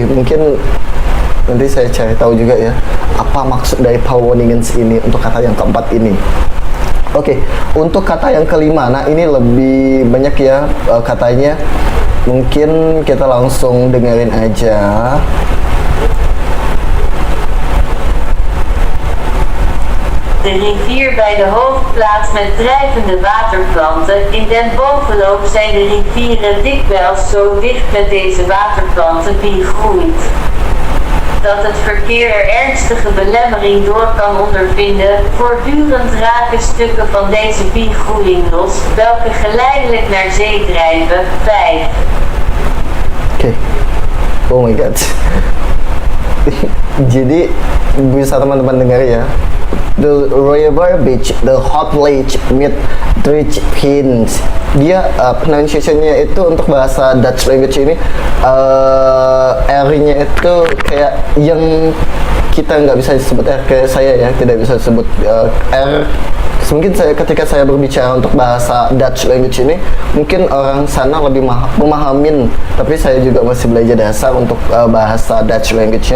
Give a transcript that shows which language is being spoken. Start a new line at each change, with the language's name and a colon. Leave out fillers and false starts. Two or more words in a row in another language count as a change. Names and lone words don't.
Indonesian: Mungkin nanti saya cari tahu juga ya, apa maksud dari Pauwoningen ini untuk kata yang keempat ini. Oke, untuk kata yang kelima, nah ini lebih banyak ya katanya. Mungkin kita langsung dengerin aja.
Dutch: De rivier bij de hoofdplaats met drijvende waterplanten. In den bovenloop zijn de rivieren dikwijls zo dicht met deze waterplanten die groeit, dat het verkeer er ernstige belemmering door kan ondervinden. Voortdurend raken stukken van deze biegroeiing los, welke geleidelijk naar zee drijven. 5.
English: Oke. Oh my god.
Indonesian: Jadi bisa teman-teman dengar ya.
English: The river beach, the hot lake with rich pins.
Indonesian: Dia pronunciation-nya itu untuk bahasa
English: Dutch language
Indonesian: ini R-nya itu kayak yang kita nggak bisa disebut R, kayak saya ya tidak bisa disebut R. Mungkin ketika saya berbicara untuk bahasa
English: Dutch language
Indonesian: ini, mungkin orang sana lebih memahamin, tapi saya juga masih belajar dasar untuk bahasa
English: Dutch language-
Indonesian: nya.